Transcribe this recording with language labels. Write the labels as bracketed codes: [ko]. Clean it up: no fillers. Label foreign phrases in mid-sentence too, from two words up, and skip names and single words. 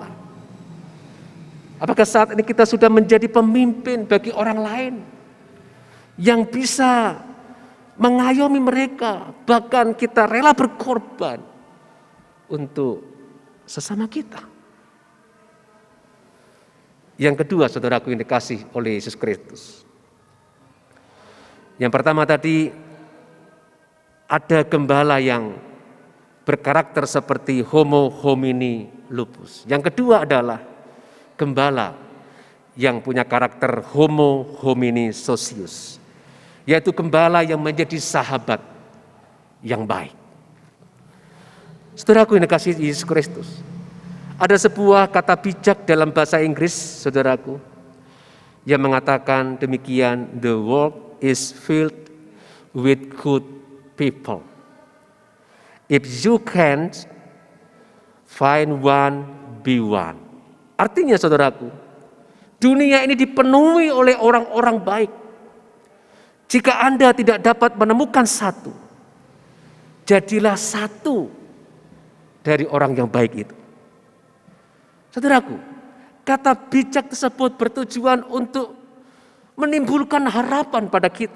[id] Apakah saat ini kita sudah menjadi pemimpin bagi orang lain yang bisa mengayomi mereka, bahkan kita rela berkorban untuk sesama kita? Yang kedua, saudaraku yang dikasih oleh Yesus Kristus. Yang pertama tadi, ada gembala yang berkarakter seperti [la] homo homini lupus. [id] Yang kedua adalah gembala yang punya karakter [la] homo homini socius, [id] yaitu gembala yang menjadi sahabat yang baik. Saudaraku yang dikasihi Yesus Kristus, ada sebuah kata bijak dalam bahasa Inggris, saudaraku, yang mengatakan demikian, [en] the world is filled with good people. If you can't find one, be one. [id] Artinya saudaraku, dunia ini dipenuhi oleh orang-orang baik. Jika Anda tidak dapat menemukan satu, jadilah satu dari orang yang baik itu. Saudaraku, kata bijak tersebut bertujuan untuk menimbulkan harapan pada kita.